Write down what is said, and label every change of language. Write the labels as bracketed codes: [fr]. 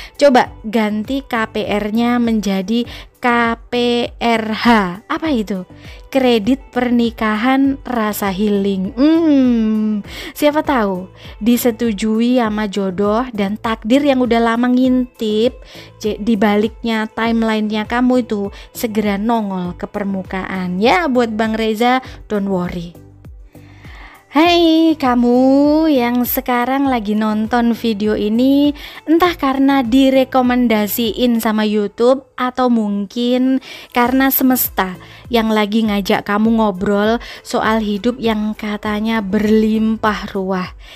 [id] Coba ganti KPR-nya menjadi KPRH. Apa itu? Kredit pernikahan rasa healing. Siapa tahu disetujui sama jodoh dan takdir yang udah lama ngintip di baliknya timelinenya kamu itu segera nongol ke permukaan. Ya buat Bang Reza, [en] don't worry. [id] Hai kamu yang sekarang lagi nonton video ini, entah karena direkomendasiin sama YouTube atau mungkin karena semesta yang lagi ngajak kamu ngobrol soal hidup yang katanya berlimpah ruah.